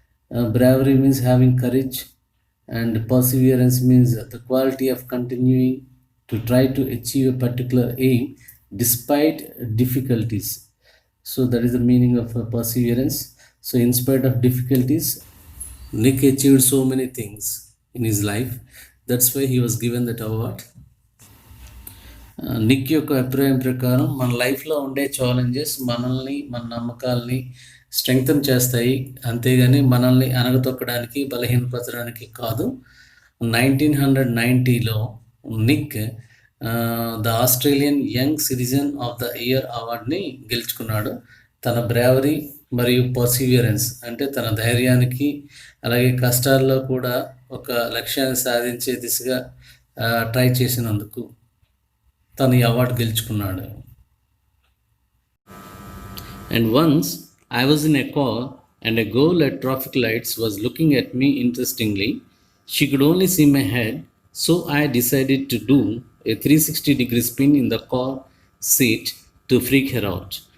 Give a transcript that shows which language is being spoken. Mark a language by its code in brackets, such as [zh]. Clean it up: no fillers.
[en] Bravery means having courage, and perseverance means the quality of continuing to try to achieve a particular aim despite difficulties. So that is the meaning of perseverance. So in spite of difficulties, Nick achieved so many things in his life. That's why he was given that award. [te] Nick యొక్క అభిప్రాయం ప్రకారం మన లైఫ్లో ఉండే challenges మనల్ని, మన నమ్మకాలని strengthen చేస్తాయి, అంతేగాని మనల్ని అనగతొక్కడానికి, బలహీనపరచడానికి కాదు. 1990లో Nick the Australian young citizen of the year అవార్డ్ని గెలుచుకున్నాడు. తన బ్రేవరీ మరియు పర్సివియరెన్స్ అంటే తన ధైర్యానికి, అలాగే కష్టాల్లో కూడా ఒక లక్ష్యాన్ని సాధించే దిశగా ట్రై చేసినందుకు తను ఈ అవార్డు గెలుచుకున్నాడు. [en] And once I was in a car and a girl at traffic lights was looking at me interestingly. She could only see my head, so I decided to do a 360-degree spin in the car seat to freak her out.